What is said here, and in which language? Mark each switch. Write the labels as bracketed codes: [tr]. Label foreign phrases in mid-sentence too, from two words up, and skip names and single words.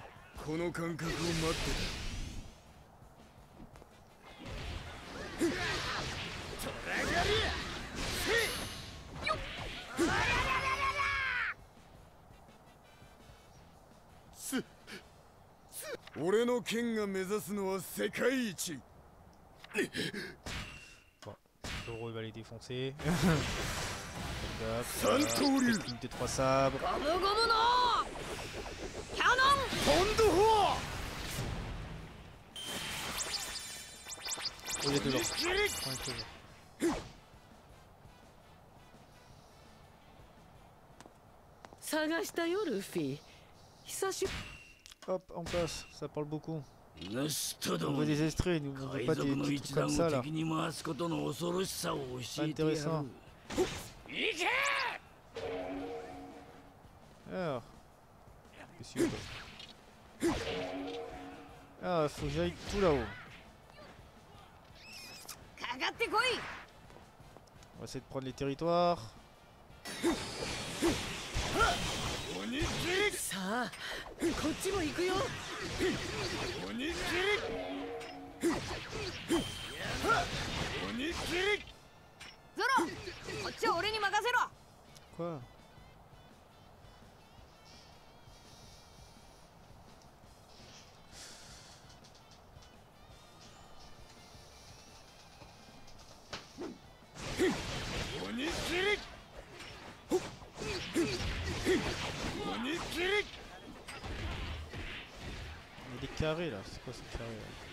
[ja] この感覚を待ってた。俺の剣が目指すのは世界一。 [fr] Zoro il va les défoncer. Santoru. Technique de 3 sabres. [ja] ゴムゴムのキャノンポンドホ [fr] Oh, il y a toujours. Prends les trésors. [ja] 探したよルフィ久しぶ [fr] Hop, on passe. Ça parle beaucoup. [ja] 盗人ど [fr] On [ja] も [fr] veut des extraits, nous on veut [ja] 海 [fr] pas [ja] 賊 [fr] des [ja] の [fr] trucs [ja] 一 [fr] comme [ja] 団 [fr] ça [ja] を [fr] là. [ja] 敵に回すことの恐ろしさを教えてやる [fr] Intéressant. [ja] 行け [fr] Alors. Qu'est-ce que c'est que- Ah, faut que j'aille tout là-haut. [ja] かかってこい [fr] On va essayer de prendre les territoires. [ja] さあこっちも行くよ。鬼切り鬼切りゾロこっちは俺に任せろ。 [fr] Quoi? Il y a des carrés là, c'est quoi ce carré là?